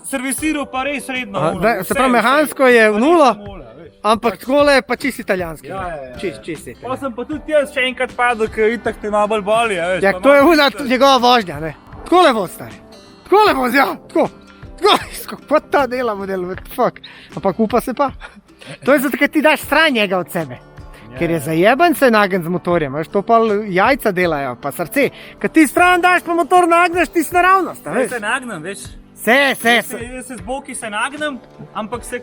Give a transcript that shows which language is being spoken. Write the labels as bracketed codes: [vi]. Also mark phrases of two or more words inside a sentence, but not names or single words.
[sl] servisiral pa res redno. Aha, ono, se pravi, mehansko je v Pa nulo, res nula, veš. ampak takole je pa čist italijanski. Ja. Čist Pa italijanski. sem pa tudi jaz še enkrat padel, ker itak te malo bolj boli, a veš. Ja, pa to je malo una čutiš. njegova vožnja, ne. Takole voz, stari. Takole voz, ja, tako. Kot ta dela model, [en] what the fuck. [sl] Ampak upa se pa. To je zato, ker ti daš stran njega od sebe. Ker je zajeben se nagen z motorjem, veš, to pa jajca delajo, pa srce. Ker ti stran daš, pa motor nagneš, ti si naravnost, a Jaz veš. se nagnem, veš. Jaz Se z boki se nagnem, ampak se...